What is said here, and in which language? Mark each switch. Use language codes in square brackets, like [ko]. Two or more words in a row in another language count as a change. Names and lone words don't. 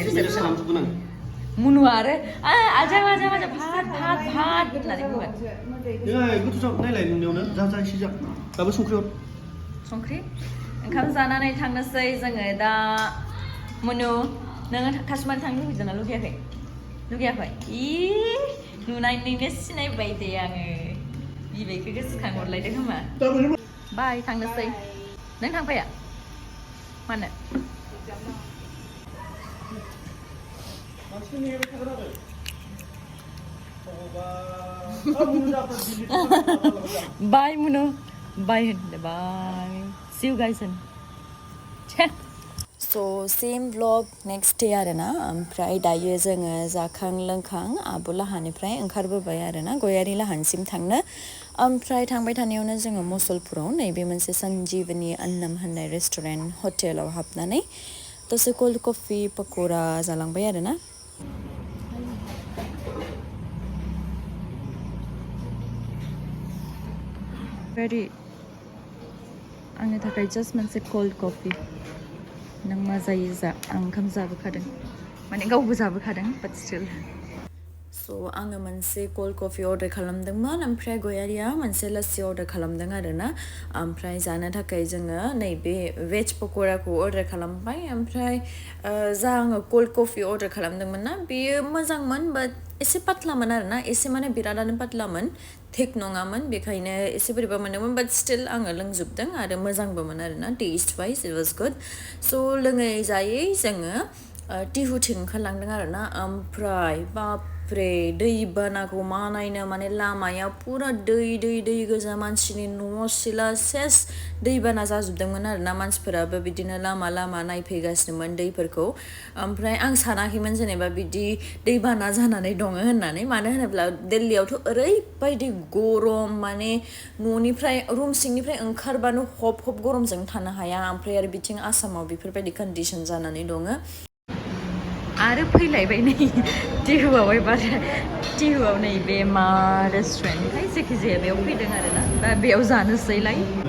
[brx] रिसेपसनाव मुनुआ आरो आजा भात होननानै बुंगोन गोथाव नायलाय नुनायावनो जा एसे जा दाबो संख्रि ओंखाम जानानै थांनोसै जोङो दा मुनु नोङो काश्मीर थांनो लुगैदोंना लुगैयाखै नुनानैनो सिनायबाय दे आङो बिबायखौ गोसोखांहरलायदों खोमा बाय थांनोसै नों थांफाया मानो बाय मुनु बाय होनदो बाय [en] see you guys soon so same vlog next day [brx] आरोना ओमफ्राय दायो जोङो जाखां लोंखां आब' लाहानिफ्राय ओंखारबोबाय आरोना गयारि लाहानिसिम थांनो ओमफ्राय थांबाय थानायावनो जोङो मुसलपुराव नैबे मोनसे सन्जीवनी अन्नम होननाय [en] restaurant hotel-आव [brx] हाबनानै दसे [en] cold coffee [brx] पक'रा जालांबाय आरोना Ready आंनि थाखाय just मोनसे [en] cold coffee [brx] नों मा जायो जा आं ओंखाम जाबोखादों माने गावबो जाबोखादों [en] but still so [brx] आङो मोनसे [en] cold coffee order [brx] खालामदोंमोन ओमफ्राय गयारिया मोनसे लस्सि order खालामदों आरोना ओमफ्राय जानो थाखाय जोङो नैबे वेज पक'राखौ order खालामबाय ओमफ्राय जा आङो [en] cold coffee order [brx] खालामदोंमोन ना बेयो मोजांमोन but एसे पातलामोन आरोना एसे माने बिरादानो पातलामोन थिक नङामोन बेखायनो एसे बोरैबा मोनदोंमोन but still आङो लोंजोबदों आरो मोजांबोमोन आरोना [en] taste wise it was good so [brx] लोङै जायै जोङो टिहुथिं ओंखारलांदों आरोना ओमफ्राय बापरे दैबानाखौ मा नायनो माने लामाया पुरा दै गोजा मानसिनि न' सिला सेस दैबाना जाजोबदोंमोन आरोना मानसिफोराबो बिदिनो लामा लामा नायफैगासिनोमोन दैफोरखौ ओमफ्राय आं सानाखैमोन जेनेबा बिदि दैबाना जानानै दङ होननानै मानो होनोब्ला दिल्लीयावथ' ओरैबायदि गरम माने न'निफ्राय रुम सिंनिफ्राय ओंखारबानो हब गरमजों थानो हाया ओमफ्राय आरो बिथिं आसामाव बेफोरबायदि कन्डिशन जानानै दङ आरो फैलायबाय नै टिहुआव एबार टिहुआव नैबे मा रेस्टुरेन्टखाय जायखिजाया बेयाव फैदों आरोना दा बेयाव जानोसैलाय